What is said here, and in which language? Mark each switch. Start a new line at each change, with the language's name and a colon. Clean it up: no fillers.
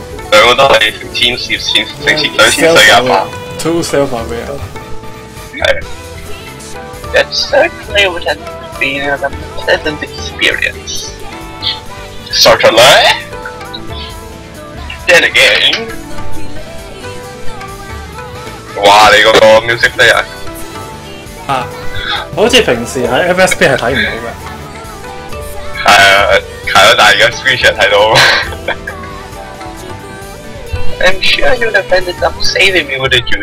Cantonese: 兩個都係成千歲嘅阿爸。
English: Too self-aware.
Cantonese: 係。
English: That certainly would have been a pleasant experience. Certainly. Then again. 哇！
Cantonese: 你嗰個 music player 啊，好似平時喺 FSP 係睇唔到嘅。係咯，但係而家 screenshot 睇到。
English: I'm sure you'd have ended up saving me with a